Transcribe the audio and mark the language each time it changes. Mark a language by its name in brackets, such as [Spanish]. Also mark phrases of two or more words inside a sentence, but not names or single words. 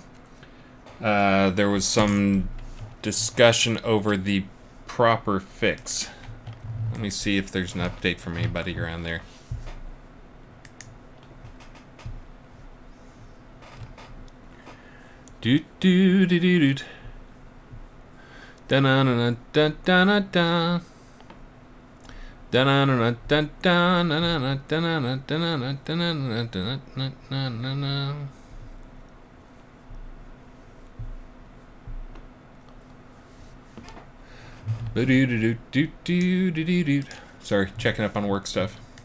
[English] There was some discussion over the proper fix. Let me see if there's an update from anybody around there. Do do do do do. Da na na da da na da. Da na na da da na na da na na da na na da na na da na na na. Sorry, checking up on work stuff.